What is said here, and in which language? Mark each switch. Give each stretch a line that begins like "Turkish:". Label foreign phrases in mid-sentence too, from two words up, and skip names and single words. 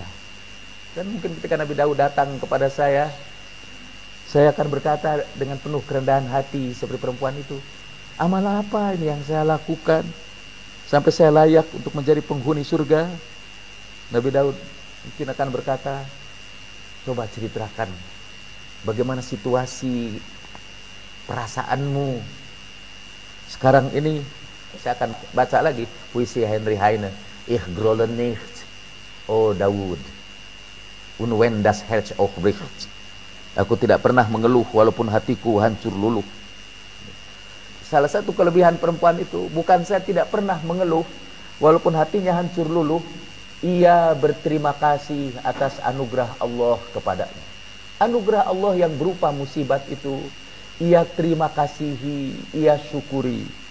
Indonesian: Dan mungkin ketika Nabi Daud datang kepada saya akan berkata dengan penuh kerendahan hati seperti perempuan itu, amal apa ini yang saya lakukan sampai saya layak untuk menjadi penghuni surga? Nabi Daud mungkin akan berkata, coba ceritakan bagaimana situasi perasaanmu sekarang ini. Saya akan baca lagi puisi Heinrich Heine,
German: Ich grolle nicht,
Indonesian: oh Daud,
German: und wenn das Herz aufbricht.
Indonesian: Aku tidak pernah mengeluh walaupun hatiku hancur luluh. Salah satu kelebihan perempuan itu, bukan saya tidak pernah mengeluh walaupun hatinya hancur luluh, ia berterima kasih atas anugerah Allah kepadanya. Anugerah Allah yang berupa musibat itu ia terima kasihi, ia syukuri.